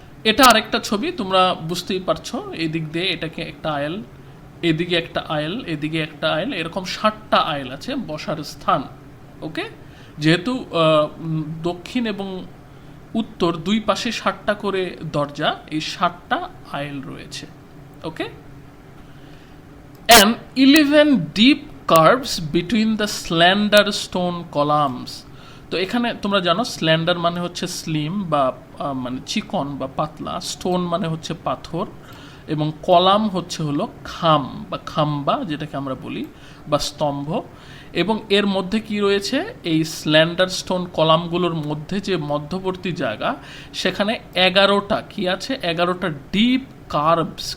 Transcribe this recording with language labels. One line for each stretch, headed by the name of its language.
Bangla: এটা আরেকটা ছবি, তোমরা বুঝতেই পারছো। এই দিক দিয়ে এটাকে একটা আয়েল, এদিকে একটা আয়েল, এদিকে একটা আয়েল, এরকম 7টা আয়েল আছে বসার স্থান। ওকে, যেহেতু দক্ষিণ এবং উত্তর দুই পাশে 7টা করে দরজা, এই 7টা আয়েল রয়েছে।
English: Okay, and 11 deep curves between the slender stone columns.
Bangla: তো এখানে তোমরা জানো স্ল্যান্ডার মানে হচ্ছে স্লিম বা মানে চিকন বা পাতলা, স্টোন মানে হচ্ছে পাথর, এবং কলাম হচ্ছে হলো খাম বা খাম্বা যেটাকে আমরা বলি, বা স্তম্ভ। এবং এর মধ্যে কি রয়েছে, এই স্ল্যান্ডার স্টোন কলামগুলোর মধ্যে যে মধ্যবর্তী জায়গা, সেখানে 11টা কি আছে, 11টা ডিপ কার্ভস।